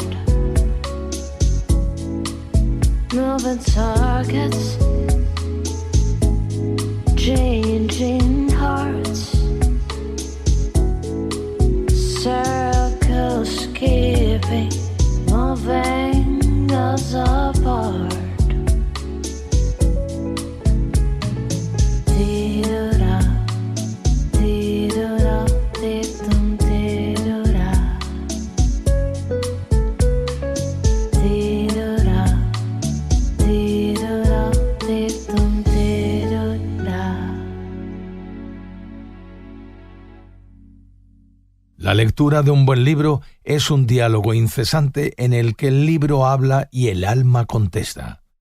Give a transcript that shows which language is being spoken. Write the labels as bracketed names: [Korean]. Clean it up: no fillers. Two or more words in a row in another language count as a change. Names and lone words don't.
[English] Moving targets, changing hearts, circles keeping moving us apart. Ti-do-da, ti-do-da, ti-dum, ti-do-da. Ti-do-da, ti-do-da, ti-dum, ti-do-da. [Spanish] La lectura de un buen libro es un diálogo incesante en el que el libro habla y el alma contesta.